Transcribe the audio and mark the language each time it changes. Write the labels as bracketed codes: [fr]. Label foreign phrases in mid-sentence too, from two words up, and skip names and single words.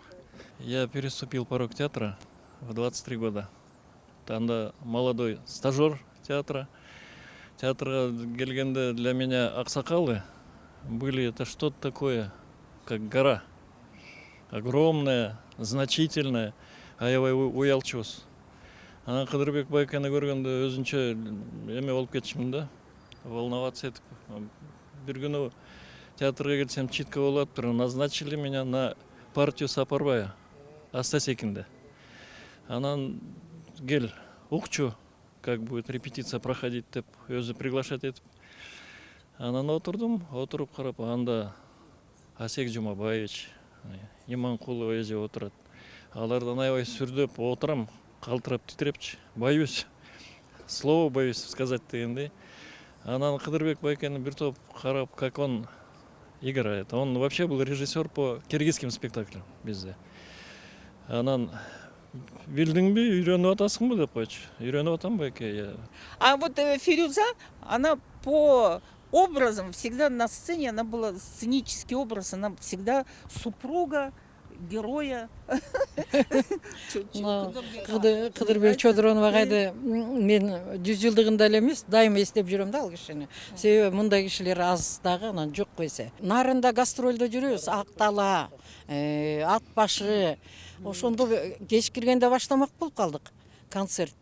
[ru] Я переступил порог театра в 23 года. Тогда молодой стажер театра. [ky] Театра келгенде [ru] для меня аксакалы были это что-то такое, как гора. Огромная, значительная, [ky] аябай уялчус. Ана Кадырбек байканы көргенде өзүнчө эме болуп кетишмин да, волноваться этип. Бир күнү театрга келсем читка болуп атыптыр, [ru] назначили меня на партию Сапарбая, Астасекинде. [ky] Анан кел, укчу, [ru] как будет репетиция проходить [ky] деп, өзү [ru] приглашать этип. [ky] Анан отуруп карап, анда Асек Жумабаевич, Иманкулова эже отурат. Алардан аябай сүрдөп отурам. Калтырап титрепчи, [ru] боюсь, слово боюсь сказать дегендей. [ky] Анан Кадырбек байкени бир топ карап, [ru] как он играет. Он вообще был режиссер по киргизским спектаклям бизде. [ky] Анан билдиңби, үйрөнүп атасыңбы деп койчу. Үйрөнүп атам байке я. [ru] А вот Фирюза, она по образам всегда на сцене, она была сценический образ, она всегда супруга героя. [ky] Кыдырбек Чодронов агайды мен 100 жылдыгында эле эмес, дайыма эстеп жүрөм да ал кишини. Себеби мындай кишилер аз дагы, анан жок койсо. Нарында гастролдо жүрөбүз, Актала, Ат башы. Ошондо кеч киргенде баштамак болуп калдык концертти.